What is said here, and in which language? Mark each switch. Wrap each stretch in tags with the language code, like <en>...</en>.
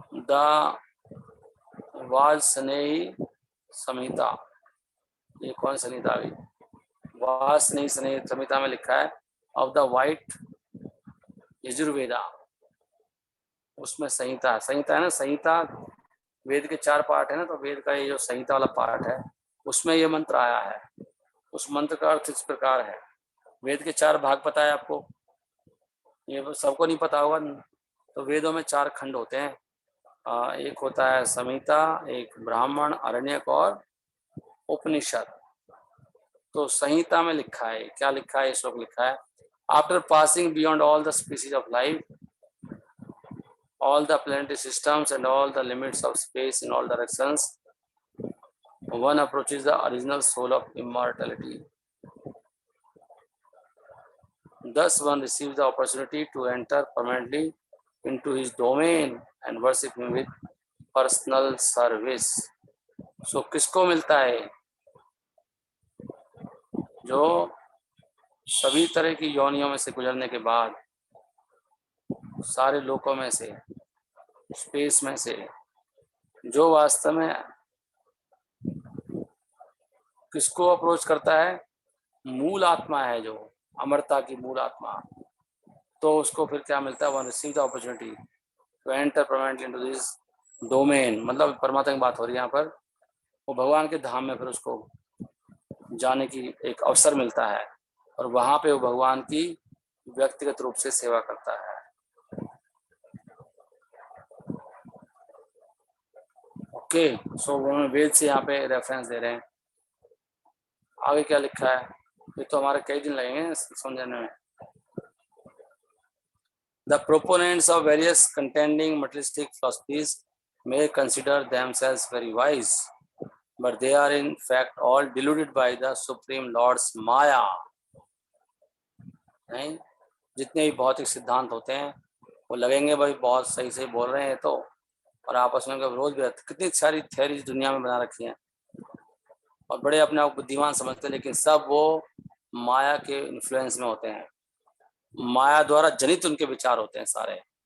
<hi>The वाजस्नेही संहिता, ये कौन संहिता अभी, वाजस्नेही संहिता में लिखा है ऑफ द वाइट यजुर्वेदा, उसमें संहिता, संहिता है ना, संहिता वेद के 4 पार्ट है ना, तो वेद का ये जो संहिता वाला पार्ट है उसमें ये मंत्र आया है। उस मंत्र का अर्थ इस प्रकार है, वेद के 4 भाग पता है आपको, ये सबको नहीं पता होगा। तो वेदों में 4 खंड होते हैं, एक होता है संहिता, एक ब्राह्मण, अरण्यक और उपनिषद। तो संहिता में लिखा है,</hi> <en>क्या लिखा है, श्लोक लिखा है, after passing beyond all the species of life, all the planetary systems and all the limits of space in all directions, one approaches the original soul of immortality. Thus one receives the opportunity to enter permanently into his domain and worship him with personal service.</en> <hi>So किसको मिलता है, जो सभी तरह की योनियों में से गुजरने के बाद, सारे लोकों में से, स्पेस में से, जो वास्तव में किसको अप्रोच करता है, मूल आत्मा है, जो अमरता की मूल आत्मा, तो उसको फिर क्या मिलता है,</hi> <en>One receive the opportunity to enter permanently into this domain.</en> <hi>मतलब परमात्मा की बात हो रही है यहाँ पर, वो भगवान के धाम में फिर उसको जाने की एक अवसर मिलता है, और वहां पे वो भगवान की व्यक्तिगत रूप से सेवा करता है। ओके, सो वो वेद से यहाँ पे रेफरेंस दे रहे हैं। आगे क्या लिखा है, ये तो हमारे कई दिन लगेंगे समझने में।</hi> <en>The proponents of various contending materialistic philosophies may consider themselves very wise, but they are in fact all deluded by the Supreme Lord's Maya.</en> <hi>नहीं, जितने भी भौतिक सिद्धांत होते हैं वो लगेंगे भाई बहुत सही सही बोल रहे हैं, तो और आपस में रोज भी कितनी सारी थ्योरीज दुनिया में बना रखी हैं और बड़े अपने आप बुद्धिमान समझते हैं, लेकिन सब वो माया के इन्फ्लुएंस में होते हैं, माया द्वारा जनित उनके विचार होते हैं सारे।</hi>